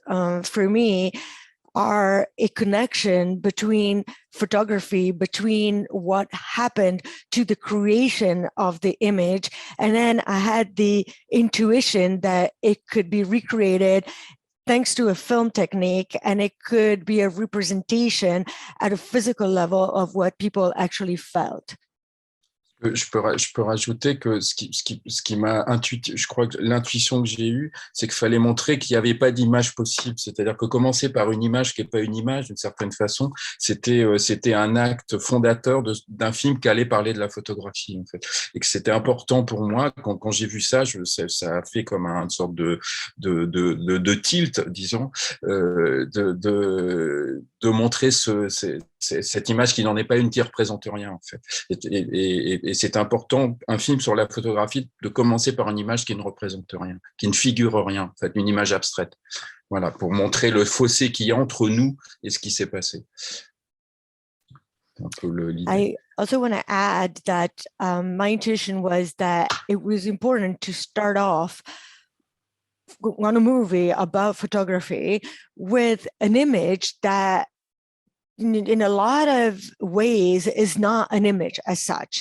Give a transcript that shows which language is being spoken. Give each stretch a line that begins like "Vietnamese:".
English: For me, are a connection between photography, between what happened to the creation of the image. And then I had the intuition that it could be recreated thanks to a film technique, and it could be a representation at a physical level of what people actually felt.
French: Je peux rajouter que ce qui m'a intuité, je crois que l'intuition que j'ai eue, c'est qu'il fallait montrer qu'il n'y avait pas d'image possible. C'est-à-dire que commencer par une image qui n'est pas une image, d'une certaine façon, c'était un acte fondateur d'un film qui allait parler de la photographie, en fait. Et que c'était important pour moi, quand j'ai vu ça, ça a fait comme une sorte de tilt, disons, de montrer cette image qui n'en est pas une, qui représente rien, en fait. Et c'est important, un film sur la photographie, de commencer par une image qui ne représente rien, qui ne figure rien, en fait, une image abstraite. Voilà, pour montrer le fossé qu'il y a entre nous et ce qui s'est passé. Un peu l'idée.
English: I also want to add that my intuition was that it was important to start off on a movie about photography with an image that in a lot of ways is not an image as such.